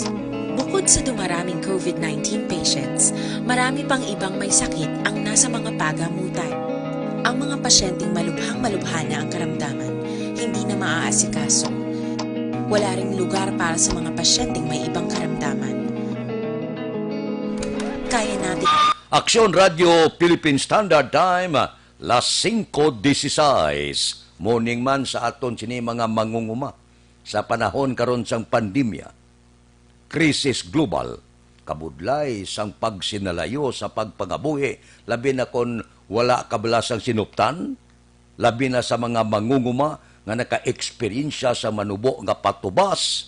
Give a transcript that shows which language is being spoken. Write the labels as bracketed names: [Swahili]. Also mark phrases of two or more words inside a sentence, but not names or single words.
[Filipino] Bukod sa dumaraming COVID-19 patients, marami pang ibang may sakit ang nasa mga pagamutan. Ang mga pasyenteng malubhang-malubha na ang karamdaman, hindi na maaasikaso. Wala ring lugar para sa mga pasyenteng may ibang karamdaman. Kaya natin... [Hiligaynon] Aksyon Radio Philippine Standard Time, las 5:16. Morning man sa aton sini mga mangunguma. Sa panahon karon sang pandemya, krisis global, kabudlay sang pagsinalayo sa pagpangabuhi, labi na kon wala kabalasang sinuptan, labi na sa mga mangunguma nga naka-eksperyensya sa manubo nga patubas.